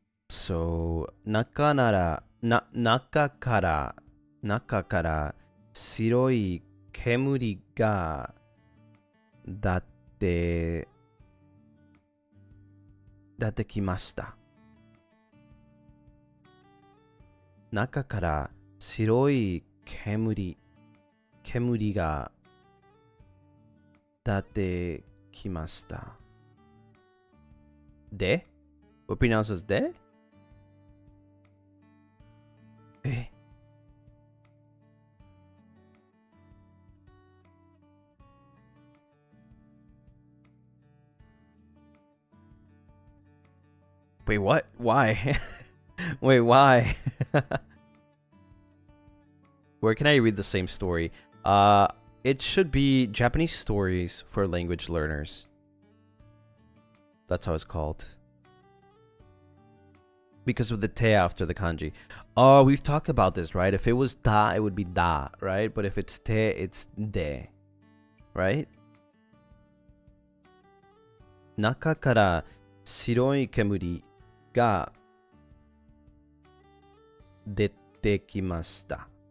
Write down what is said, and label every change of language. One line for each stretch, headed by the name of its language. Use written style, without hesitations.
Japanese: So, naka kara 白い煙が出てきました。中から白い煙が出てきました。
English: で What pronounces でWait, what? Why? Wait, why? Where can I read the same story? It should be Japanese stories for language learners. That's how it's called. Because of the te after the kanji. Oh, we've talked about this, right? If it was ta, it would be da, right? But if it's te, it's de, right?
Japanese: 中から白い煙が出てきました。